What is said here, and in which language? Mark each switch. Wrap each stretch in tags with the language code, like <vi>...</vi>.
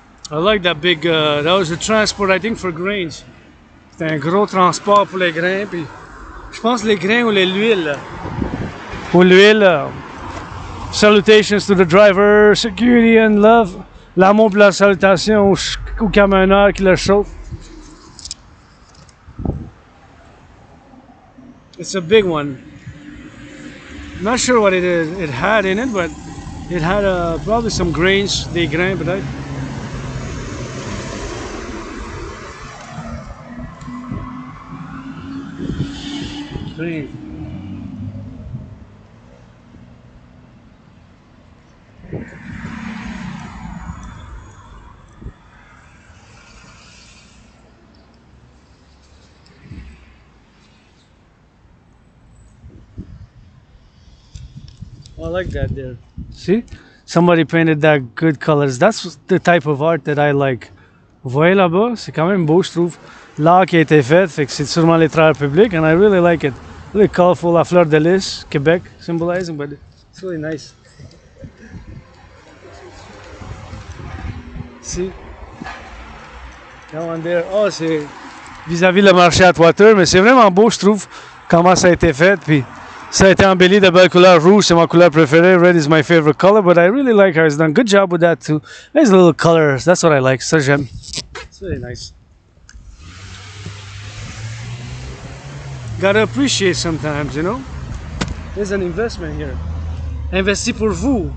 <en>I like that big, that was a transport, I think, for grains.</en> <fr>C'était un gros transport pour les grains, puis je pense les grains ou l'huile. Ou l'huile.</fr> <en>Salutations to the driver, security and love.</en> <fr>L'amour pour la salutation au camionneur qui le chauffe.</fr> <en>It's a big one. I'm not sure what it had in it, but it had probably some grains,</en> <fr>des grains peut-être. Prive.</fr> <en>I like that there. See? Somebody painted that good colors. That's the type of art that I like.</en> <fr>Vous voyez là-bas? C'est quand même beau, je trouve. L'art qui a été fait, fait que c'est sûrement les travailleurs publics,</fr> <en>and I really like it. Really colorful, la fleur de lys, Québec symbolizing, but it's really nice. See? That one there.</en> <fr>Oh, c'est vis-à-vis le marché à Toiture, mais c'est vraiment beau, je trouve, comment ça a été fait. Puis ça a été embelli de belles couleurs. Rouge, c'est ma couleur préférée.</fr> <en>Red is my favorite color, but I really like how it's done. Good job with that too. Nice little colors. That's what I like.</en> <fr>Ça, j'aime.</fr> <en>It's really nice. Gotta appreciate sometimes, you know? There's an investment here.</en> <fr>Investi pour vous.</fr>